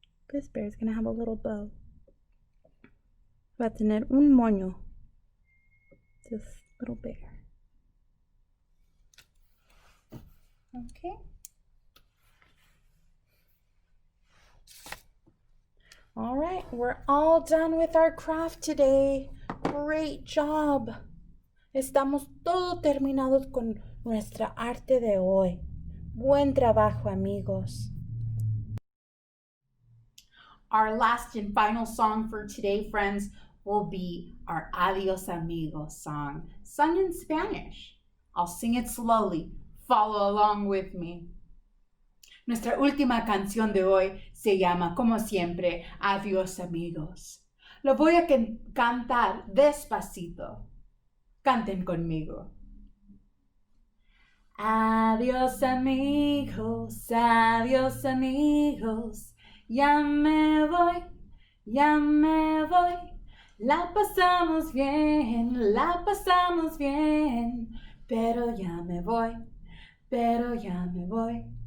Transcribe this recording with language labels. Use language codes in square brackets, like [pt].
[en] This bear is going to have a little bow. [es] Va a tener un moño. [en] This little bear. Okay. All right, we're all done with our craft today. Great job. [es] Estamos todos terminados con nuestra arte de hoy. Buen trabajo, amigos. [en] Our last and final song for today, friends, will be our Adios Amigos song, sung in Spanish. I'll sing it slowly. Follow along with me. [es] Nuestra última canción de hoy se llama, como siempre, Adios Amigos. Lo voy a cantar despacito. Canten conmigo. Adiós amigos, adiós amigos, ya me voy, la pasamos bien, pero ya me voy,